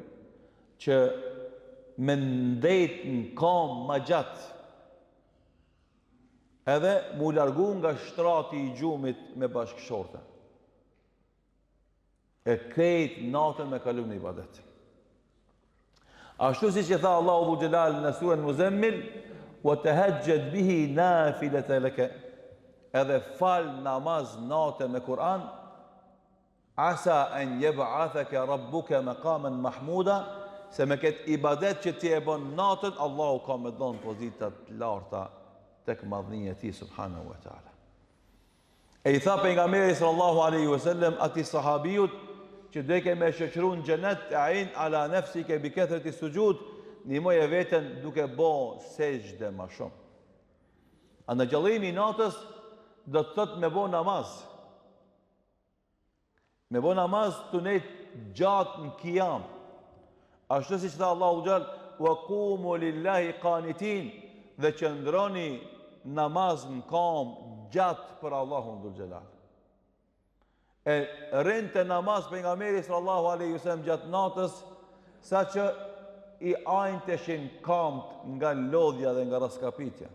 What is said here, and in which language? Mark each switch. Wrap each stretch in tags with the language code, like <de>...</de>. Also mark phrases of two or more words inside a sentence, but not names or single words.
<sq>Që me ndejt në kam ma gjatë, edhe mu largu nga shtrati I gjumit me bashkëshorte. E krejt natën me kalu në ibadet. Ashtu si që tha Allahu</sq> <ar>ذو الجلال</ar> <sq>në surën Muzammil,</sq> <ar>وتهجد به نافلة لك,</ar> <sq>edhe fal namaz natë me Kur'an,</sq> <ar>عسى أن يبعثك ربك مقاما محمودا,</ar> <sq>se me këtë ibadet që ti e bën natën, Allahu ka me dhënë pozitat larta tek madhënia e Tij</sq> <ar>سبحانه وتعالى.</ar> <sq>E I tha pejgamberi</sq> <ar>صلى الله عليه وسلم</ar> <sq>atij sahabijut që deke me shoqëru në xhenet,</sq> <ar>أعني على نفسك بكثرة السجود,</ar> <sq>ndihmoje veten duke bë sejdë më shumë. Andaj gjallimi I natës do të thotë me bë namaz. Me bë namaz të ne gjatë në qiyam. Ashtu siç tha Allahu xhall,</sq> <ar>وقوموا لله قانتين,</ar> <sq>dhe qëndroni namaz në kam gjatë për Allahun</sq> <ar>ذو الجلال.</ar> <sq>E rinte namaz pejgamberi</sq> <ar>صلى الله عليه وسلم</ar> <sq>gjatë natës, saqë I ajnteshin kamt nga lodhja dhe nga raskapitja.</sq>